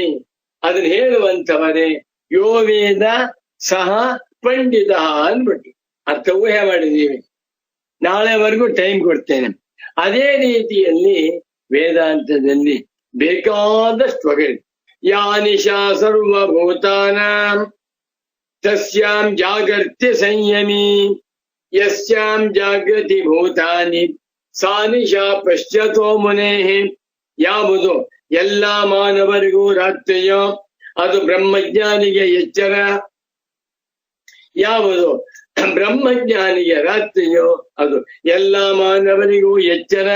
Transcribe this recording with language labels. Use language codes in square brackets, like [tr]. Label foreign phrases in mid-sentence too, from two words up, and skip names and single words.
[kn] ಅದನ್ನ ಹೇಳುವಂತವರೇ [sa] ಯೋ ವೇದ ಸಹ ಪಂಡಿತ [kn] ಅಂದ್ಬಿಟ್ಟು ಅರ್ಥ ಊಹೆ ಮಾಡಿದ್ದೀವಿ. ನಾಳೆವರೆಗೂ ಟೈಮ್ ಕೊಡ್ತೇನೆ. ಅದೇ ರೀತಿಯಲ್ಲಿ ವೇದಾಂತದಲ್ಲಿ ಬೇಕಾದಷ್ಟು ಒಗಟು. [sa] ಯಾನಿಶಾ ಸರ್ವಭೂತಾನಾಂ ತಸ್ಯಾಂ ಜಾಗರ್ತಿ ಸಂಯಮಿ, ಯಸ್ಯಾಂ ಜಾಗೃತಿ ಭೂತಾನಿ ಸಾ ನಿಶಾ ಪಶ್ಯತೋ ಮುನೇಃ. [kn] ಯಾವುದು ಎಲ್ಲ ಮಾನವರಿಗೂ ರಾತ್ರಿಯೋ ಅದು ಬ್ರಹ್ಮಜ್ಞಾನಿಗೆ ಎಚ್ಚರ. ಯಾವುದು ಬ್ರಹ್ಮಜ್ಞಾನಿಗೆ ರಾತ್ರಿಯೋ ಅದು ಎಲ್ಲ ಮಾನವರಿಗೂ ಎಚ್ಚರ.